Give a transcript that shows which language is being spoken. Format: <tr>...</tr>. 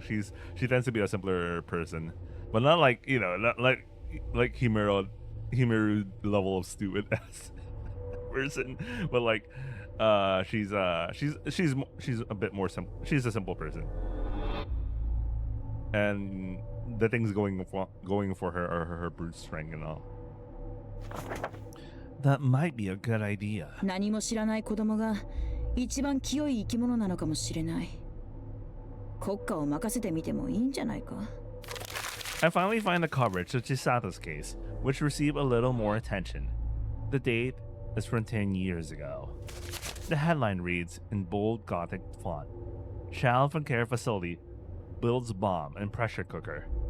<en>She tends to be a simpler person, but not like, you know, not like Himuro level of stupid ass person, but like she's a bit more simple. She's a simple person. and the things going for her are her brute strength and all. That might be a good idea.</en> <ja>何も知らない子供が一番清い生き物なのかもしれない。国家を任せてみてもいいんじゃないか。</ja> <en>I finally find the coverage of Chisato's case, which received a little more attention. The date is from 10 years ago. The headline reads in bold Gothic font: Child from Care Facility builds bomb and pressure cooker.</en>